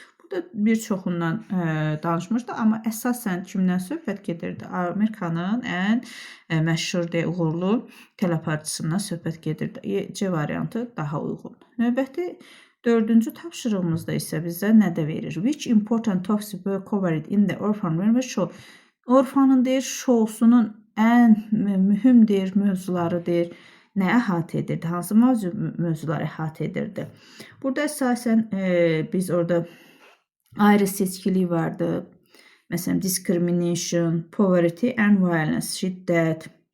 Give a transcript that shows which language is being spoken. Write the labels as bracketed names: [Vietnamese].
[Azerbaijani] Burada bir çoxundan danışmışdı, amma əsasən kimdən söhbət gedirdi? Amerikanın ən məşhur uğurlu teleaparçısından söhbət gedirdi. C variantı daha uyğun. Növbəti 4-cü tapşırığımızda isə bizə nə də verir? [English] Which important topics were covered in the Orphan Winfrey show? [Azerbaijani] Orphanın deyir, şousunun ən mühüm mövzuları deyir. Nə əhatə edirdi? Hansı mövzuları əhatə edirdi? Burada əsasən biz orada ayrı seçkiliyi vardı. Məsələn, [English] discrimination, poverty and violence, [Azerbaijani] şiddət.